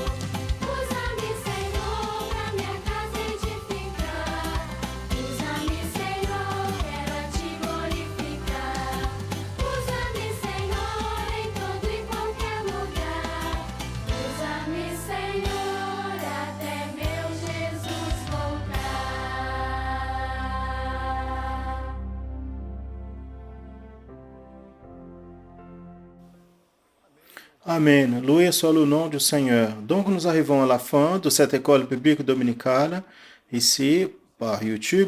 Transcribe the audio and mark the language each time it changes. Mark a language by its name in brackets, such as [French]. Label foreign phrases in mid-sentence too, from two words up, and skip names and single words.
[Portuguese] Usa-me, Senhor, pra minha casa edificar. Usa-me, Senhor, quero a te glorificar. Usa-me, Senhor, em todo e qualquer lugar. Usa-me, Senhor, até meu Jesus voltar. Amen. [French] Loué soit le nom du Seigneur. Donc, nous arrivons à la fin de cette école biblique dominicale ici par YouTube.